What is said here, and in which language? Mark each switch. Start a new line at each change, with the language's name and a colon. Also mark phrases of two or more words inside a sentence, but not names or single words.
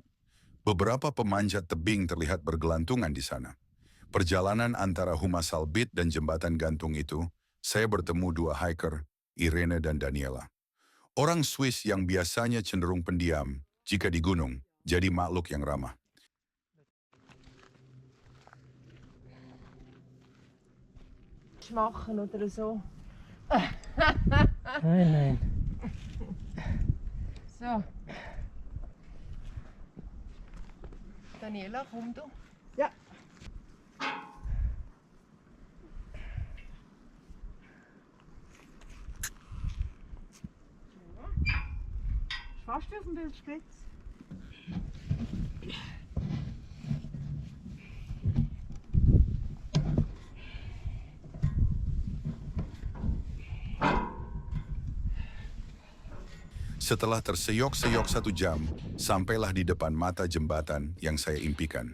Indonesian: Beberapa pemanjat tebing terlihat bergelantungan di sana. Perjalanan antara Huma Salbit dan Jembatan Gantung itu, saya bertemu dua hiker, Irene dan Daniela. Orang Swiss yang biasanya cenderung pendiam jika di gunung, jadi makhluk yang ramah.
German: Machen oder so. Nein. So. Daniela, komm du. Ja. Fast auf dem Bild spitz.
Indonesian: Setelah terseok-seok 1 jam, sampailah di depan mata jembatan yang saya impikan.